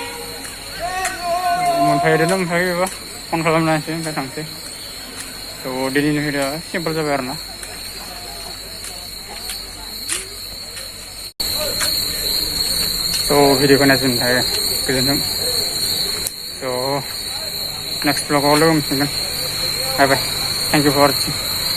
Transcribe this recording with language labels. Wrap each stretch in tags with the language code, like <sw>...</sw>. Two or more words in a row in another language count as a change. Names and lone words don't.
<brx>मोनफैदों ओमफ्रायबा फन खालामनानैसै ओमफ्राय थांसै So दिनैनि भिडिअ'आ सिम्पोल जाबाय आरोना So भिडिअ'खौ नायजोबनो थाखाय गोजोनथों So</brx> <en>next vlog</en> <brx>लोगो मोनफिनगोन</brx> <en>bye bye thank you for watching</en>